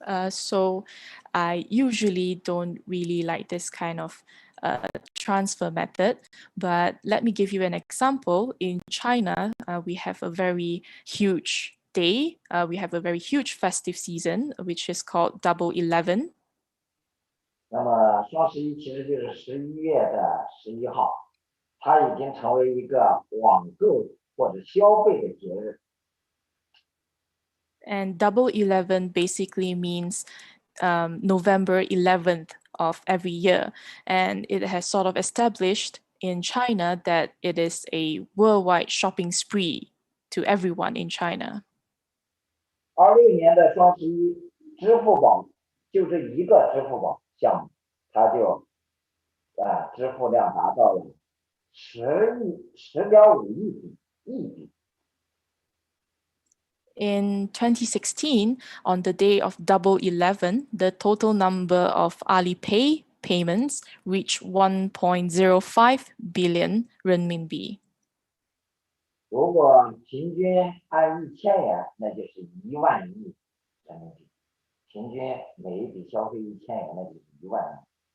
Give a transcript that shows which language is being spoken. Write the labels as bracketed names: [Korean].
[English] So I usually don't really like this kind of transfer method, but let me give you an example. In China, we have a very huge day. We have a very huge festive season, which is called Double 11. [Chinese] 那么双11其实就是11月的11号，它已经成为一个网购或者消费的节日。 [English] And Double 11 basically means November 11th of every year. And it has sort of established in China that it is a worldwide shopping spree to everyone in China. [Chinese] 26年的双11，支付宝就这一个支付宝项目，它就支付量达到了10.5亿币。 [English] In 2016, on the day of Double 11, the total number of Alipay payments reached 1.05 billion renminbi. [Chinese] 如果平均按1000元，那就是1万亿人民币。平均每一笔消费1000元，那就是1万亿。